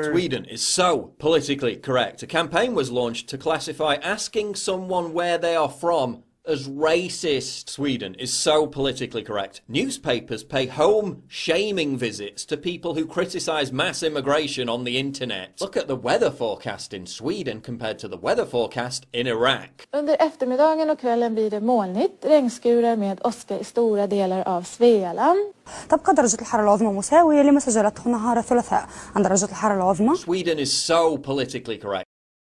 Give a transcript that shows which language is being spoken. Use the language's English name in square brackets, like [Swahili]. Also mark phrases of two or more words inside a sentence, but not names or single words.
[English] Sweden is so politically correct. A campaign was launched to classify asking someone where they are from As racist, Sweden is so politically correct. Newspapers pay home shaming visits to people who criticise mass immigration on the internet. Look at the weather forecast in Sweden compared to the weather forecast in Iraq. [Swedish] Under eftermiddagen och kvällen blir det molnigt, regnskurar med åska i stora delar av Svealand. [Arabic] تبقى درجة الحرارة العظمى مساوية لما سجلته نهار الثلاثاء عند درجة الحرارة العظمى. [English] Sweden is so politically correct.